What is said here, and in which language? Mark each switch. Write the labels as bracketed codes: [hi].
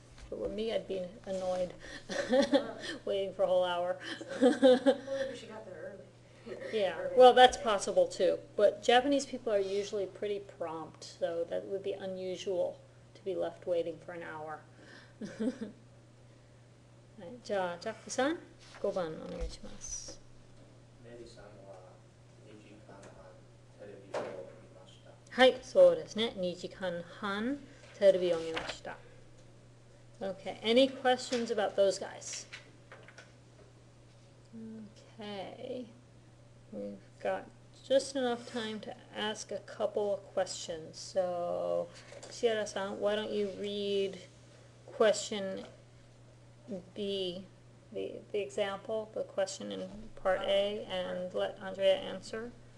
[en] If it were me, I'd be annoyed waiting for a whole hour. Well, maybe she got there early. Yeah, Or maybe well, that's late. possible too. But Japanese people are usually pretty prompt, so that would be unusual to be left waiting for an hour. [ja] はい、じゃあ、ジャックさん、5番お願いします。メリーさんは2時間半テレビを見ました。はい、そうですね。 2時間半テレビを見ました。 [en] Okay, any questions about those guys? Okay, we've got just enough time to ask a couple of questions. So, Sierra-san, why don't you read question B, the example, the question in part A, and let Andrea answer.